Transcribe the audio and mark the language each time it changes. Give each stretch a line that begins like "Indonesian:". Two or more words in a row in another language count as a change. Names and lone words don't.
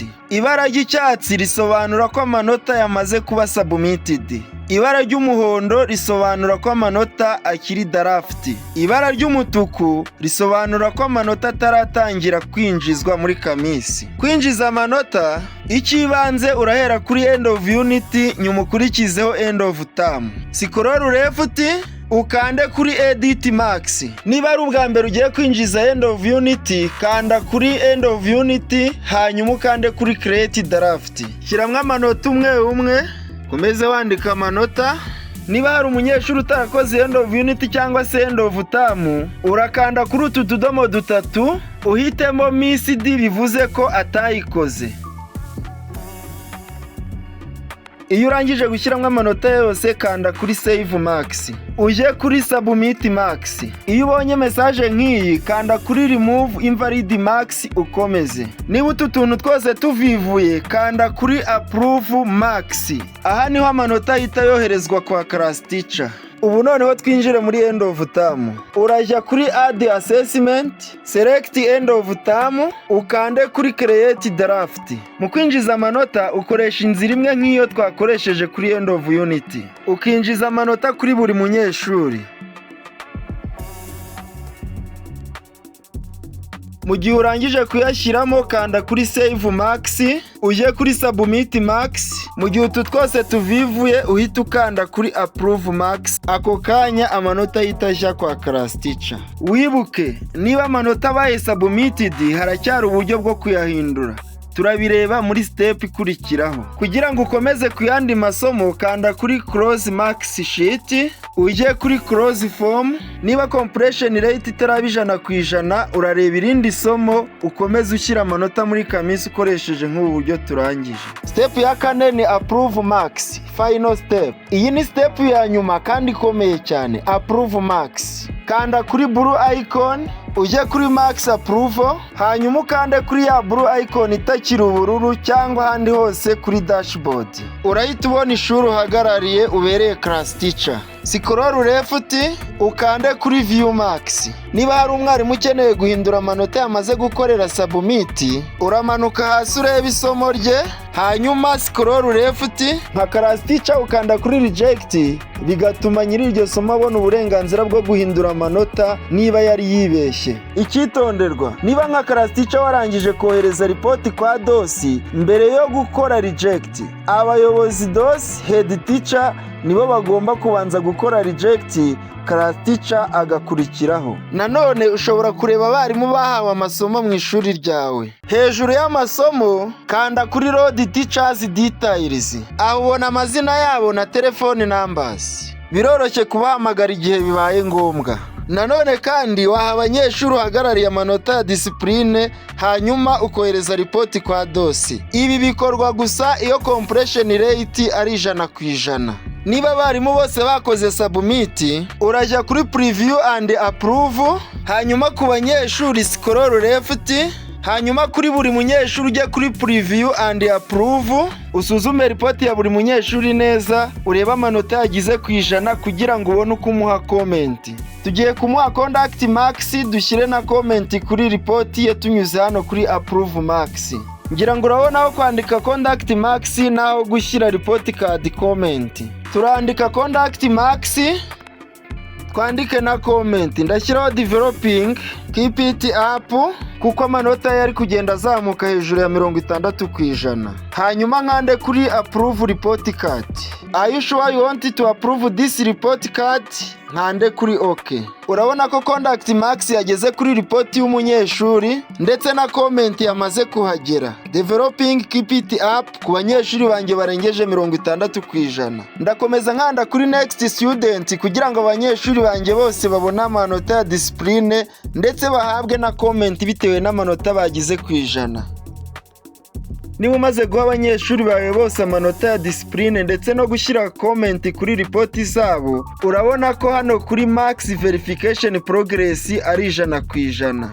Kinyarwanda: Ibara ry'icyatsi risobanura ko amanota yamaze kuba submitted. Ibara ry'umuhondo risobanura ko amanota akiri draft. Ibara ry'umutuku risobanura ko amanota ataratangira kwinjizwa muri Kamisi. Kwinjiza amanota, ikibanze urahera kuri
English: end of unit,
Kinyarwanda: nyuma ukurikizeho
English: end of term. Scroll left,
Kinyarwanda: ukande kuri
English: edit max.
Kinyarwanda: Niba ari ubwa mbere ugiye kwinjiza
English: end of unit,
Kinyarwanda: kanda kuri
English: end of unit,
Kinyarwanda: hanyuma ukande kuri
English: create draft.
Kinyarwanda: Shyiramo amanota umwe umwe, komeze wandika amanota. Niba hari umunyeshuri utarakoze
English: end of unit
Kinyarwanda: cyangwa se
English: end of term,
Kinyarwanda: urakanda kuri utu tudomo dutatu, uhitemo missed, bivuze ko atayikoze. Iyo urangije gushyiramo amanota yose, kanda kuri
English: save max,
Kinyarwanda: uje kuri
English: submit max.
Kinyarwanda: Iyo ubonye message nk'iyi, kanda kuri
English: remove invalid max
Kinyarwanda: ukomeze. Niba utu tuntu twose tuvivuye, kanda kuri
English: approve max.
Kinyarwanda: Aha niho amanota ahita yoherezwa kwa
English: class teacher.
Kinyarwanda: Ubu noneho twinjire muri
English: end of term.
Kinyarwanda: Urajya kuri
English: add assessment, select end of term,
Kinyarwanda: ukande kuri
English: create draft.
Kinyarwanda: Mu kwinjiza amanota ukoresha inzira imwe nk'iyo twakoresheje kuri
English: end of unit.
Kinyarwanda: Ukinjiza amanota kuri buri munyeshuri. Mu gihe urangije kuyashyiramo, kanda kuri
English: save max,
Kinyarwanda: uje kuri
English: submit max.
Kinyarwanda: Mu gihe utu twose tuvivuye, uhita ukanda kuri
English: approve max.
Kinyarwanda: Ako kanya amanota yitajya kwa
English: class teacher.
Kinyarwanda: Wibuke, niba amanota abaye submitted, haracyari uburyo bwo kuyahindura. Turabireba muri step ikurikiraho. Kugira ngo ukomeze kuyandi masomo, kanda kuri
English: close max sheet,
Kinyarwanda: uje kuri
English: close form.
Kinyarwanda: Niba
English: compression rate
Kinyarwanda: itaraba 100%, urareba irindi somo ukomeze ushyira amanota muri Kamisi ukoresheje nk'ubu buryo turangije. Step ya kane ni
English: approve max, final step.
Kinyarwanda: Iyi ni step ya nyuma kandi ikomeye cyane,
English: approve max.
Kinyarwanda: Kanda kuri
English: blue icon,
Kinyarwanda: uje kuri
English: max approval,
Kinyarwanda: hanyuma ukande kuri ya
English: blue icon
Kinyarwanda: itakiri ubururu cyangwa handi hose kuri dashboard. Urahita ubona ishuri uhagarariye ubereye class teacher.
English: scroll left
Kinyarwanda: ukande kuri
English: view max.
Kinyarwanda: Niba hari umwarimu ukeneye guhindura amanota yamaze gukorera submit, uramanuka hasi ureba isomo rye, hanyuma
English: scroll left
Kinyarwanda: nka
English: class teacher
Kinyarwanda: ukanda kuri reject, bigatuma nyiri iryo somo abona uburenganzira bwo guhindura amanota niba yari yibeshye. Icyitonderwa, niba nka
English: class teacher
Kinyarwanda: warangije kohereza report kwa dosi mbere yo gukora reject, abayobozi dosi
English: head teacher
Kinyarwanda: nibo bagomba kubanza gukora reject,
English: class teacher
Kinyarwanda: agakurikiraho. Nanone ushobora kureba abarimu bahawe amasomo mu ishuri ryawe. Hejuru y'amasomo kanda kuri
English: load teachers details,
Kinyarwanda: aho ubona amazina yabo na telefone numbers. Biroroshye kubahamagara igihe bibaye ngombwa. Nanone kandi waha abanyeshuri uhagarariye amanota ya discipline, hanyuma ukohereza report kwa dosi. Ibi bikorwa gusa iyo
English: completion rate
Kinyarwanda: ari 100%. Niba abarimu bose bakoze submit, urajya kuri
English: preview and approve,
Kinyarwanda: hanyuma ku banyeshuri
English: scroll left,
Kinyarwanda: hanyuma kuri buri munyeshuri ujye kuri
English: preview and approve,
Kinyarwanda: usuzume report ya buri munyeshuri neza, urebe amanota yagize ku 100 kugira ngo ubone uko umuha comment. Tugiye kumuha
English: conduct max,
Kinyarwanda: dushyire na comment kuri report ye tunyuze hano kuri approve max. Ngira ngo urabona aho kwandika
English: conduct max
Kinyarwanda: naho gushyira
English: report card comment.
Kinyarwanda: Turandika
English: conduct max,
Kinyarwanda: twandike na comment. Ndashyiraho
English: developing, keep it up,
Kinyarwanda: kuko amanota yari kugenda azamuka hejuru ya 60%. Hanyuma nkande kuri
English: approve report card. Are you sure you want to approve this report card?
Kinyarwanda: Nkande kuri OK. Urabona ko
English: conduct max
Kinyarwanda: yageze kuri report y'umunyeshuri ndetse na comment yamaze kuhagera.
English: Developing, keep it up
Kinyarwanda: ku banyeshuri banjye barengeje 60%. Ndakomeza nkanda kuri
English: next student
Kinyarwanda: kugira ngo abanyeshuri banjye bose babone amanota ya discipline ndetse bahabwe na comment bitewe n'amanota bagize ku 100. Niba umaze guha abanyeshuri bawe bose amanota ya discipline ndetse no gushyira comment kuri report zabo, urabona ko hano kuri
English: max verification progress
Kinyarwanda: ari 100%.